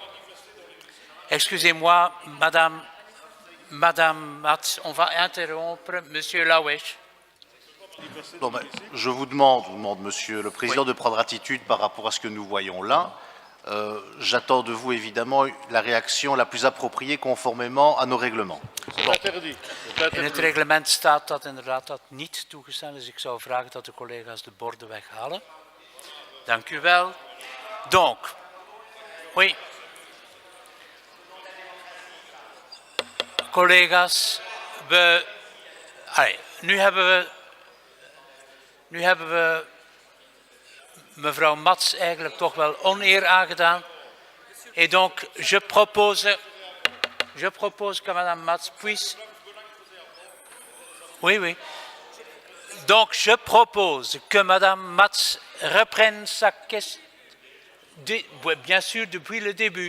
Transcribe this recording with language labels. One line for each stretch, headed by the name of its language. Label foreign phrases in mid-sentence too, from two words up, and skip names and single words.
French: Excusez-moi, Madame Mats, on va interrompre Monsieur Lawesh. Non, ben, je vous demande, Monsieur le Président, de prendre attitude par rapport à ce que nous voyons là. J'attends de vous, évidemment, la réaction la plus appropriée conformément à nos règlements. Bon.
Dutch: In het reglement staat dat inderdaad dat niet toegestaan is. Ik zou vragen dat de collega's de borden weghalen. Dank u wel.
French: Donc, oui.
Dutch: Collega's, nu hebben we mevrouw Mats eigenlijk toch wel oneer aangedaan.
French: Et donc, je propose que Madame Mats puisse... Oui. Donc, je propose que Madame Mats reprenne sa question, bien sûr, depuis le début.